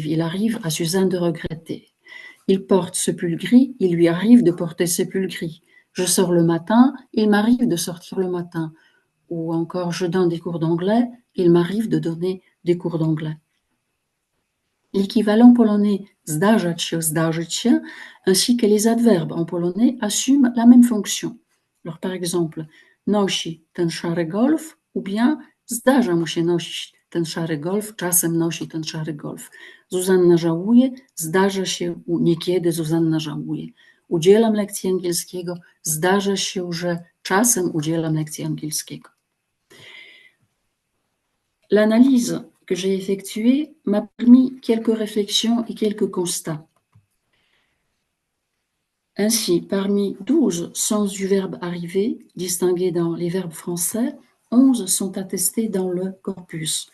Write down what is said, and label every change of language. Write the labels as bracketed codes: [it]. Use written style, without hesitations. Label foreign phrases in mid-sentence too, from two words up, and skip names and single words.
[fr] Il arrive à Suzanne de regretter. Il porte ce pull gris, il lui arrive de porter ce pull gris. Je sors le matin, il m'arrive de sortir le matin. Ou encore, je donne des cours d'anglais, il m'arrive de donner des cours d'anglais. L'équivalent polonais [pl] zdarzać się, zdarzyć się, [fr] ainsi que les adverbes en polonais assument la même fonction. Alors, par exemple, [pl] nosi ten szary golf, [fr] ou bien [pl] zdarza mu się nosić ten szary golf, czasem nosi ten szary golf. Zuzanna żałuje, zdarza się, niekiedy Zuzanna żałuje. Udzielam lekcji angielskiego, zdarza się, że czasem udzielam lekcji angielskiego. [fr] L'analyse que j'ai effectuée m'a permis quelques réflexions et quelques constats. Ainsi, parmi 12 sens du verbe arriver, distingués dans les verbes français, 11 sont attestés dans le corpus.